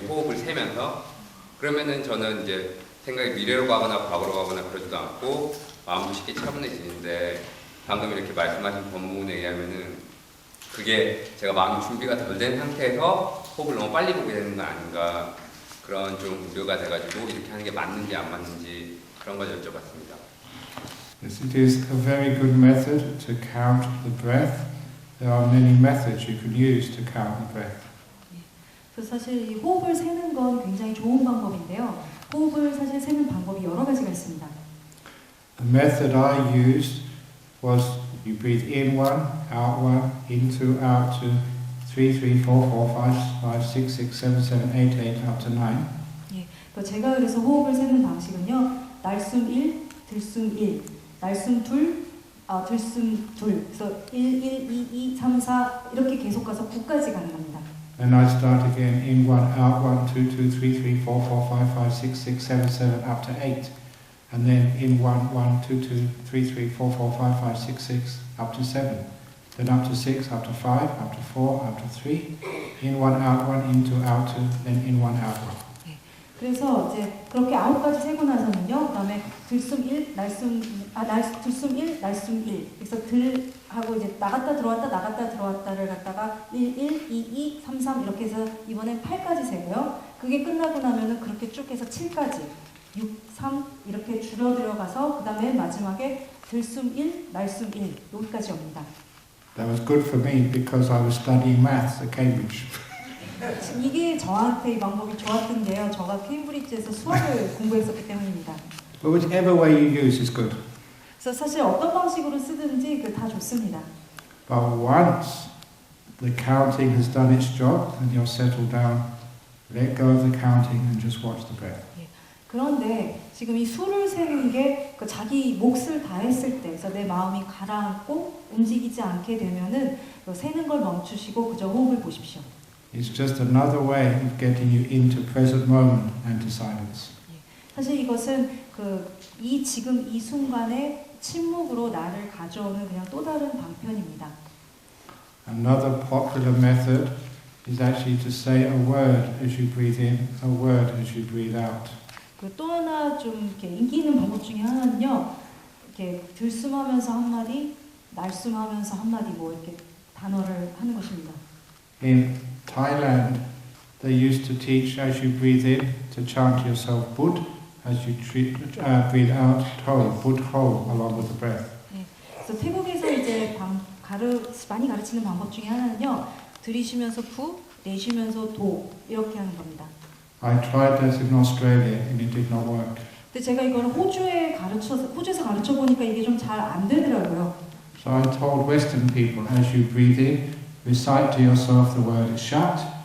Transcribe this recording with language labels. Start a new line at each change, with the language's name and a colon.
Korean: 호흡을 세면서. 그러면은 저는 이제 생각이 미래로 가거나 과거로 가거나 그러지도 않고 마음도 쉽게 차분해지는데 방금 이렇게 말씀하신 법문에 의하면은 그게 제가 마음이 준비가 덜 된 상태에서 호흡을 너무 빨리 보게 되는 건 아닌가 그런 좀 우려가 돼가지고 이렇게 하는 게 맞는지 안 맞는지 그런 걸 여쭤봤습니다.
English: Yes, it is a very good method to count the breath. There are many methods you can use to count the breath.
Korean: 그래서 사실 이 호흡을 세는 건 굉장히 좋은 방법인데요. 호흡을 사실 세는 방법이 여러 가지가 있습니다.
English: The method I used was you breathe in one, out one, in two, out two, 3, 3, 4, 4, 5, 5, 6, 6, 7, 7, 8, 8, up to 9.
Korean: 예, 제가 그래서 호흡을 세는 방식은요. 날숨 1, 들숨 1, 날숨 2, 들숨 2. 그래서 1, 1, 2, 2, 3, 4 이렇게 계속 가서 9까지 가는 겁니다.
English: And I start again in one, out one, 2, 2, 3, 3, 4, 4, 5, 5, 6, 6, 7, 7, up to 8. And then in one, 1, 2, 2, 3, 3, 4, 4, 5, 5, 6, 6, up to 7. Then up to 6, up to 5, up to 4, up to 3. In one, out one, into, out two, then in one, out one.
Korean: 그래서 이제 그렇게 9가지 세고 나서는요. 그다음에 들숨 1, 들숨 1, 날숨 1. 그래서 들 하고 이제 나갔다 들어왔다를 갖다가 1, 1, 2, 2, 3, 3 이렇게 해서 이번엔 8까지 세고요. 그게 끝나고 나면은 그렇게 쭉 해서 7까지 6, 3 이렇게 줄어들어가서 그다음에 마지막에 들숨 1, 날숨 1 여기까지 옵니다.
English: That was good for me because I was studying maths at Cambridge.
Korean: 이게 저한테 이 방법이 좋았던데요. 제가 케임브리지에서 수학을 공부했었기 때문입니다.
English: But whichever way you use is good.
Korean: 그래서 사실 어떤 방식으로 쓰든지 다 좋습니다.
English: But once the counting has done its job and you're settled down, let go of the counting and just watch the breath.
Korean: 그런데 지금 이 수를 세는 게 자기 몫을 다 했을 때, 그래서 내 마음이 가라앉고 움직이지 않게 되면은 세는 걸 멈추시고 그저 호흡을 보십시오.
English: It's just another way of getting you into present moment and to silence.
Korean: 사실 이것은 이 지금 이 순간에 침묵으로 나를 가져오는 그냥 또 다른 방편입니다.
English: Another popular method is actually to say a word as you breathe in, a word as you breathe out.
Korean: 또 하나 좀 이렇게 인기 있는 방법 중에 하나는요, 이렇게 들숨하면서 한마디, 날숨하면서 한마디 뭐 이렇게 단어를 하는 것입니다.
English: In Thailand, they used to teach as you breathe in to chant yourself Bud, as you breathe out Tho, Bud Ho, along with the breath.
Korean: 그래서 태국에서 이제 많이 가르치는 방법 중에 하나는요, 들이쉬면서 부, 내쉬면서 도 이렇게 하는 겁니다.
English: I tried this in Australia and it did not work.
Korean: 근데 제가 이걸 호주에서 가르쳐 보니까 이게 좀 잘 안 되더라고요.
English: So I told Western people, as you breathe in, recite to yourself the word shut.